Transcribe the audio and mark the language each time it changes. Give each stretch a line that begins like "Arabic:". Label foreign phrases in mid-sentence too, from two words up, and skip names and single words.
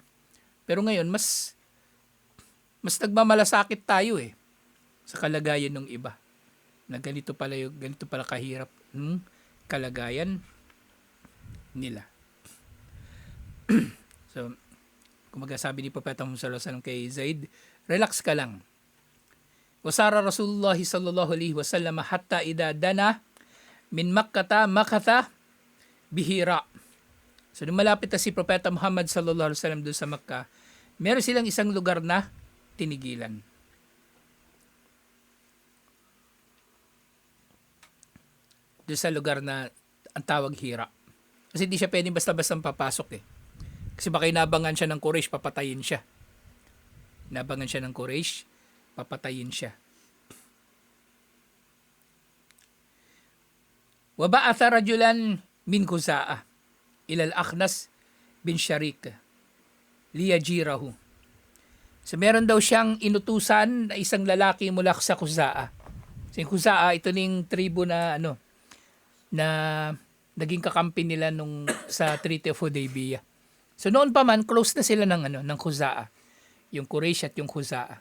Filipino: Pero ngayon, mas nagmamalasakit tayo sa kalagayan ng iba. Na ganito pala kahirap kalagayan nila. So, kumaga sabi ni Propeta Muhammad
Arabic: صلى الله عليه وسلم
Filipino: kay Zaid, relax ka lang.
Arabic: وسار رسول الله صلى الله عليه وسلم حتى إذا دنا من مكة بحراء.
Filipino: So, nung malapit na si Propeta Muhammad
Arabic: صلى الله عليه وسلم
Filipino: doon sa Makkah, meron silang isang lugar na tinigilan. Doon sa lugar na ang tawag Hira. Kasi di siya pwedeng basta-basta papasok Kasi baka inabangan siya ng Quraysh, papatayin siya. Inabangan siya ng Quraysh, papatayin siya.
Arabic: وبعث رجلا من خزاعة إلى الأخنس بن شريق ليجيره.
Filipino: So meron daw siyang inutusan na isang lalaki mula sa Khuza'ah. Sa Khuza'ah, ito ning tribo na na naging kakampi nila sa Treaty of Hudaybiyah. So noon pa man close na sila ng Khuza'ah. Yung Quraysh at yung Khuza'ah.